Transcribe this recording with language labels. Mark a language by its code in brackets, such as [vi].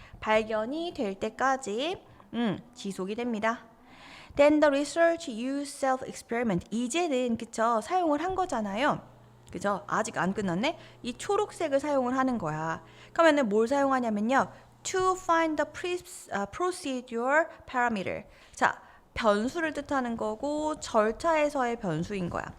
[ko] 발견이 될 때까지 지속이 됩니다. [en] Then the research use self-experiment. [ko] 이제는 그쵸 사용을 한 거잖아요. 그죠? 아직 안 끝났네. 이 초록색을 사용을 하는 거야. 그러면은 뭘 사용하냐면요. [en] To find the procedure parameter. [ko] 자, 변수를 뜻하는 거고 절차에서의 변수인 거야.